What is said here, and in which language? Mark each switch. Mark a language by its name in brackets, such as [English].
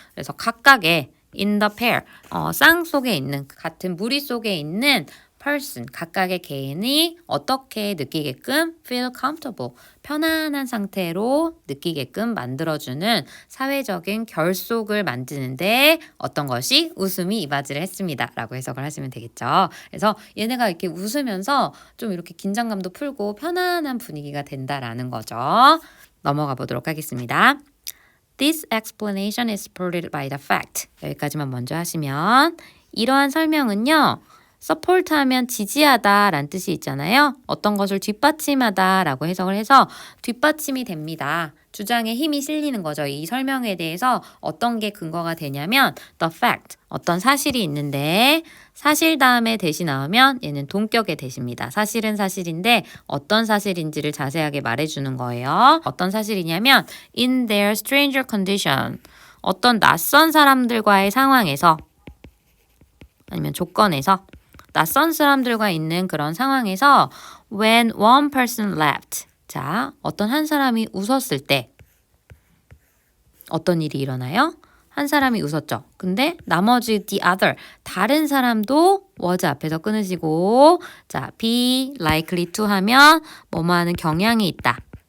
[Korean] 그래서 각각의 in the pair, 쌍 속에 있는 같은 무리 속에 있는 person, 각각의 개인이 어떻게 느끼게끔 feel comfortable, 편안한 상태로 느끼게끔 만들어주는 사회적인 결속을 만드는데 어떤 것이 웃음이 이바지를 했습니다. 라고 해석을 하시면 되겠죠. 그래서 얘네가 이렇게 웃으면서 좀 이렇게 긴장감도 풀고 편안한 분위기가 된다라는 거죠. 넘어가 보도록 하겠습니다. [English] This explanation is supported by the fact. [Korean] 여기까지만 먼저 하시면 이러한 설명은요. support 하면 지지하다 라는 뜻이 있잖아요. 어떤 것을 뒷받침하다 라고 해석을 해서 뒷받침이 됩니다. 주장에 힘이 실리는 거죠. 이 설명에 대해서 어떤 게 근거가 되냐면 the fact, 어떤 사실이 있는데 사실 다음에 대시 나오면 얘는 동격의 대시입니다. 사실은 사실인데 어떤 사실인지를 자세하게 말해주는 거예요. 어떤 사실이냐면 [English] in their stranger condition, [Korean] 어떤 낯선 사람들과의 상황에서 아니면 조건에서 낯선 사람들과 있는 그런 상황에서 [English] when one person laughed. [Korean] 자, 어떤 한 사람이 웃었을 때 어떤 일이 일어나요? 한 사람이 웃었죠. 근데 나머지 the other, 다른 사람도 was 앞에서 끊으시고 자, be likely to 하면 뭐뭐 하는 경향이 있다.